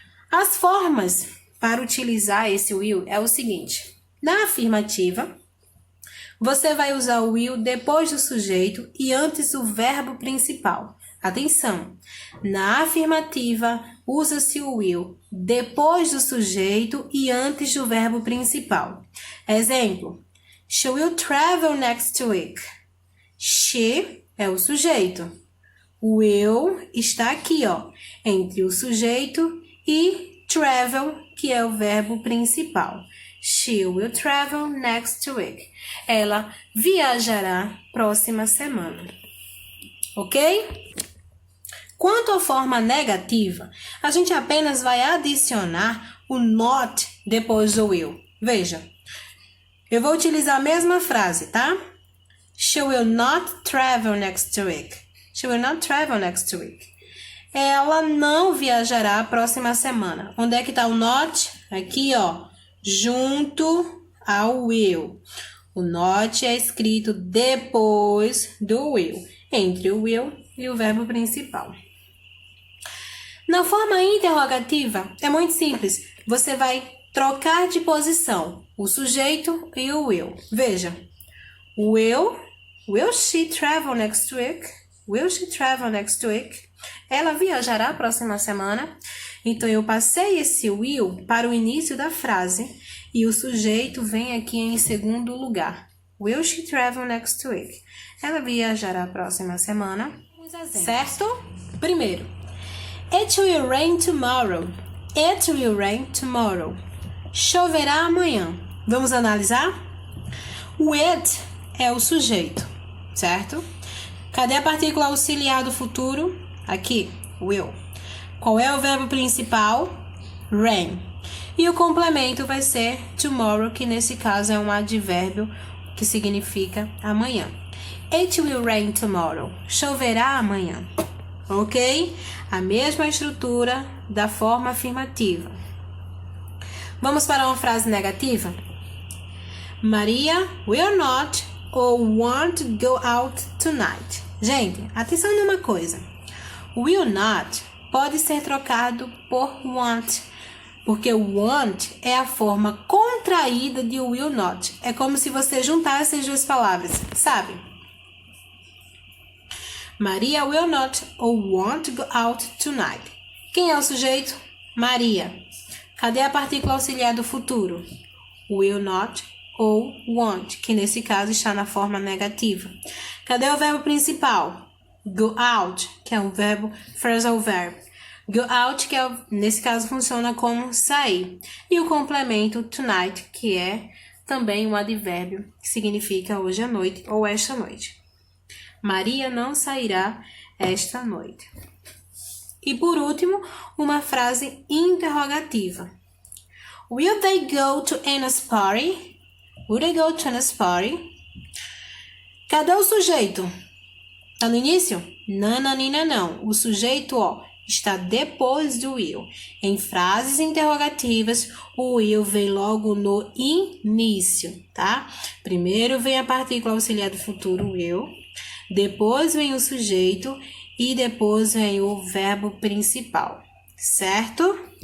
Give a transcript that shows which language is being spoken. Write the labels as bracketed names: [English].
[Portuguese] As formas para utilizar esse will é o seguinte: na afirmativa, você vai usar o will depois do sujeito e antes do verbo principal. Atenção! Na afirmativa, usa-se o will depois do sujeito e antes do verbo principal. Exemplo: [English] She will travel next week. [Portuguese] She é o sujeito. O will está aqui, ó, entre o sujeito e travel, que é o verbo principal. [English] She will travel next week. [Portuguese] Ela viajará próxima semana. Ok? Quanto à forma negativa, a gente apenas vai adicionar o not depois do will. Veja, eu vou utilizar a mesma frase, tá? [English] She will not travel next week. She will not travel next week. [Portuguese] Ela não viajará a próxima semana. Onde é que está o not? Aqui, ó, junto ao will. O not é escrito depois do will, entre o will e o verbo principal. Na forma interrogativa, é muito simples. Você vai trocar de posição o sujeito e o will. Veja, [English] will she travel next week? Will she travel next week? [Portuguese] Ela viajará a próxima semana. Então, eu passei esse will para o início da frase e o sujeito vem aqui em segundo lugar. [English] Will she travel next week? [Portuguese] Ela viajará a próxima semana. Certo? Primeiro, [English] it will rain tomorrow. It will rain tomorrow. [Portuguese] Choverá amanhã. Vamos analisar? O it é o sujeito, certo? Cadê a partícula auxiliar do futuro? Aqui, will. Qual é o verbo principal? Rain. E o complemento vai ser tomorrow, que nesse caso é um advérbio que significa amanhã. [English] It will rain tomorrow. [Portuguese] Choverá amanhã. Ok? A mesma estrutura da forma afirmativa. Vamos para uma frase negativa? [English] Maria will not or won't go out tonight. [Portuguese] Gente, atenção numa coisa. Will not pode ser trocado por won't, porque o want é a forma contraída de will not. É como se você juntasse as duas palavras, sabe? [English] Maria will not or won't go out tonight. [Portuguese] Quem é o sujeito? Maria. Cadê a partícula auxiliar do futuro? Will not ou won't, que nesse caso está na forma negativa. Cadê o verbo principal? Go out, que é um verbo, phrasal verb. Go out, que nesse caso funciona como sair. E o complemento tonight, que é também um advérbio, que significa hoje à noite ou esta noite. Maria não sairá esta noite. E por último, uma frase interrogativa. [English] Will they go to Anna's party? Will they go to Anna's party? [Portuguese] Cadê o sujeito? Tá no início? Nananina não. O sujeito, está depois do will. Em frases interrogativas, o will vem logo no início, tá? Primeiro vem a partícula auxiliar do futuro, will. Depois vem o sujeito e depois vem o verbo principal, certo?